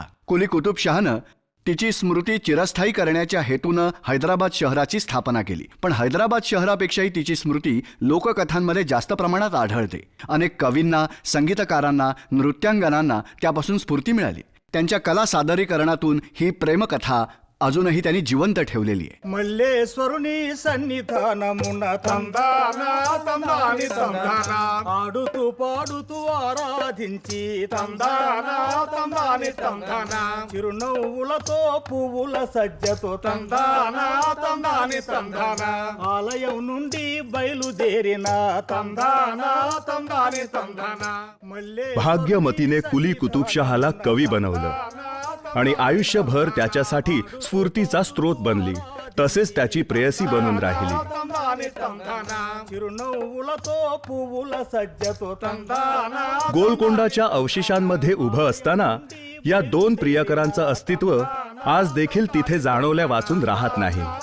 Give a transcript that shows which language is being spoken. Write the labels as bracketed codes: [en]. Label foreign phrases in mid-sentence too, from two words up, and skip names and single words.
[mr] कुली कुतुबशहानं तिची स्मृती चिरस्थायी करण्याच्या हेतूनं हैदराबाद शहराची स्थापना केली, पण हैदराबाद शहरापेक्षाही तिची स्मृती लोककथांमध्ये जास्त प्रमाणात आढळते. अनेक कवींना, संगीतकारांना, नृत्यांगनांना त्यापासून स्फूर्ती मिळाली. त्यांच्या कला सादरीकरणातून ही प्रेमकथा अजूनही त्यांनी जिवंत ठेवलेली आहे. [te] మల్లేశ్వరుని సన్నిధాన మున తందానా తందాని తందానా పాడుతూ ఆరాధించి తందానా తందాని తందానా చిరునవ్వులతో పువ్వుల సజ్జతో తందానా తందాని తందానా ఆలయం నుండి బయలుదేరిన తందానా తందాని తందానా మల్లె [mr] भाग्यमतीने कुली कुतुबशहाला कवी बनवलं आणि आयुष्यभर त्याच्यासाठी स्फूर्तीचा स्रोत बनली. तसेच त्याची प्रेयसी बनून राहिली. गोलकोंडाच्या अवशेषांमध्ये उभं असताना या दोन प्रियकरांचं अस्तित्व आज देखील तिथे जाणवल्या वाचून राहत नाही.